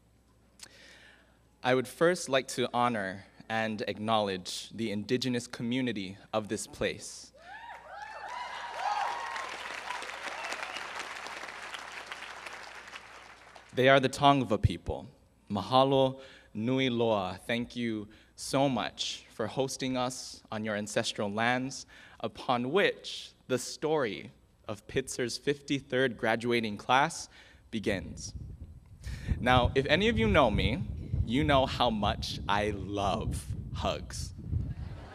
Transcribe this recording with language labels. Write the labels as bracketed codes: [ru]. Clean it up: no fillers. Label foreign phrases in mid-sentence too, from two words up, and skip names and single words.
[en] I would first like to honor and acknowledge the indigenous community of this place. They are the Tongva people. [haw] Mahalo nui loa. [en] Thank you so much for hosting us on your ancestral lands, upon which the story of Pitzer's 53rd graduating class begins. Now, if any of you know me, you know how much I love hugs.